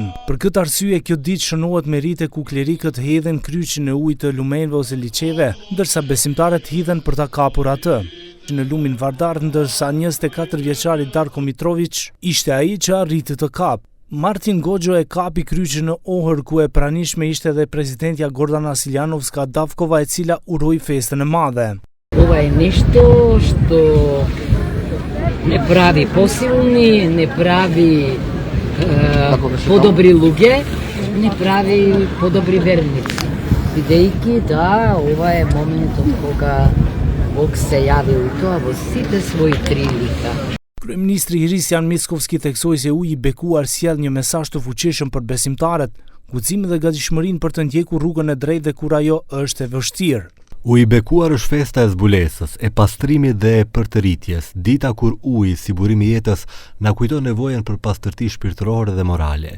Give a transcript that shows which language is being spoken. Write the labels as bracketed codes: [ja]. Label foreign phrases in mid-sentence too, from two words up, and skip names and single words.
[sq] Për këtë arsye kjo ditë shënohet me rite ku klerikët hedhin kryqin e ujit të lumenve ose liçeve, ndërsa besimtarët hidhen për ta kapur atë. Në lumin Vardar, ndërsa 24 vjeçari Darko Mitrović ishte ai që arriti të kapë. Martin Goxho e kapi kryqin në Ohër, ku e pranishme ishte edhe presidentja Gordana Siljanovska Davkova, e cila uroi festën e madhe. [mk] Ова е нешто што не прави посилни, не прави подобри луѓе, не прави подобри верници. Бидејќи да, ова е моментот кога Бог се јави у тоа во сите своји три лика. [sq] Kryeministri Hrisjan Mickovski theksoi se uji i bekuar sjell një mesazh të fuqishëm për besimtarët, guximin dhe gatishmërinë për të ndjekur rrugën e drejtë dhe kur ajo është e vështirë. Uji i bekuar është festa e zbulesës, e pastrimit dhe e përtëritjes, dita kur uji, si burimi i jetës, na kujton nevojën për pastërti shpirtërore dhe morale.